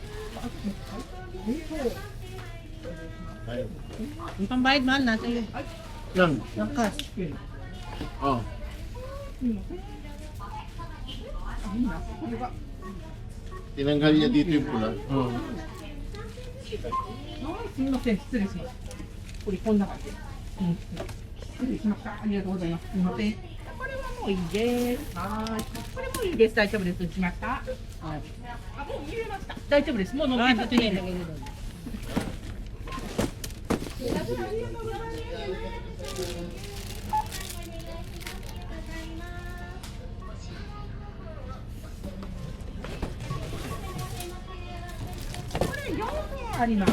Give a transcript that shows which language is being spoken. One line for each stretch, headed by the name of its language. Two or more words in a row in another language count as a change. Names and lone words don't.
Filipino: Yung pambayad mahal nasa iyo. Yan. Yung cash. Oh. Tinanggal niya dito yung pula.
Japanese: すみません。失礼します。これこんな感じ。失礼しました。ありがとうございます。すみません。これはもういいです。はーい。これもういいです。大丈夫です。しました。あ、もう入れました。大丈夫です。もう乗っ Ah, け
Filipino: dito
Japanese: て
Filipino: niya ilagay doon.
Japanese: これ4本あります。